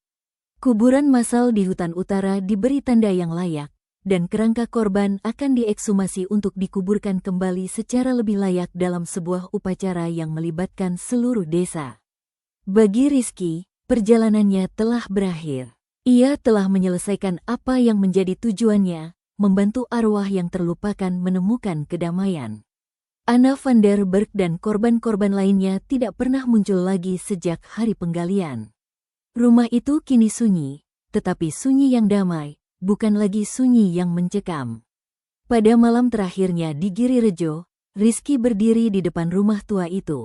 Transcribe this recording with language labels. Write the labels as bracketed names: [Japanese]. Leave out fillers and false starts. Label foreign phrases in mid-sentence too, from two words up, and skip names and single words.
[Indonesian] Kuburan massal di hutan utara diberi tanda yang layak, dan kerangka korban akan diekshumasi untuk dikuburkan kembali secara lebih layak dalam sebuah upacara yang melibatkan seluruh desa. Bagi Rizky, perjalanannya telah berakhir. Ia telah menyelesaikan apa yang menjadi tujuannya, membantu arwah yang terlupakan menemukan kedamaian. Anna van der Berg dan korban-korban lainnya tidak pernah muncul lagi sejak hari penggalian. Rumah itu kini sunyi, tetapi sunyi yang damai, bukan lagi sunyi yang mencekam. Pada malam terakhirnya di Girirejo, Rizky berdiri di depan rumah tua itu.